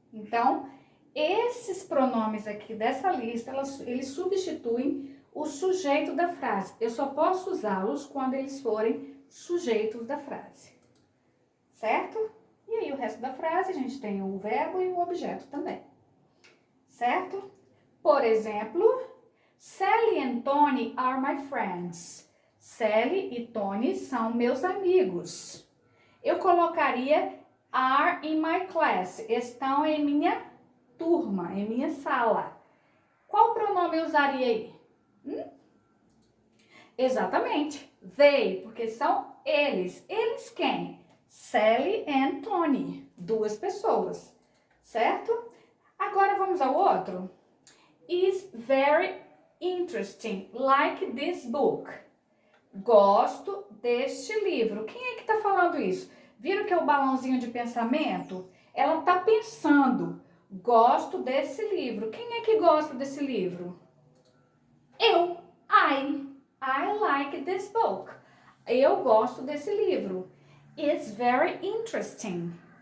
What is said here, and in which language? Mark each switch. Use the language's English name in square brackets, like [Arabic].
[Portuguese] Então, esses pronomes aqui dessa lista, eles substituem o sujeito da frase. Eu só posso usá-los quando eles forem sujeitos da frase. Certo? E aí o resto da frase, a gente tem o verbo e o objeto também. Certo? Por exemplo, [English] Sally and Tony are my friends. [Portuguese] Sally e Tony são meus amigos. Eu colocaria [English] are in my class. [Portuguese] Estão em minha turma, em minha sala. Qual pronome eu usaria aí? Exatamente. They, porque são eles. Eles quem? Sally and Tony. Duas pessoas. Certo? Agora vamos ao outro. [English] Is very interesting, like this book. [Portuguese] Gosto deste livro. Quem é que está falando isso? Viram que é o balãozinho de pensamento? Ela está pensando. Gosto desse livro. Quem é que gosta desse livro? [English] Eu. I like this book. [Portuguese] Eu gosto desse livro. [English] It's very interesting.